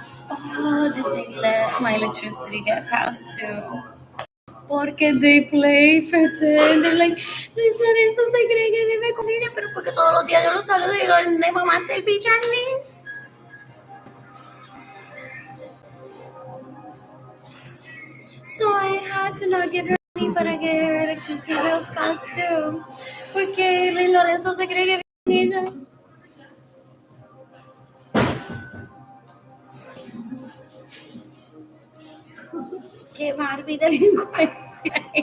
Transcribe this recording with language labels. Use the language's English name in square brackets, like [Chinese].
[English] Oh, did they let my electricity get passed due? [Spanish] Porque [English] they play pretend. They're like, [Spanish] Luis Lorenzo se cree que vive con ella, pero porque todos los días yo lo saludo y digo, le mamaste el bicho a mí. [English] So I had to not give her money [Spanish] para que [English] her electricity bills passed due. [Spanish] Porque Luis Lorenzo se cree que vive con ella. Qué Barbie delincuencia.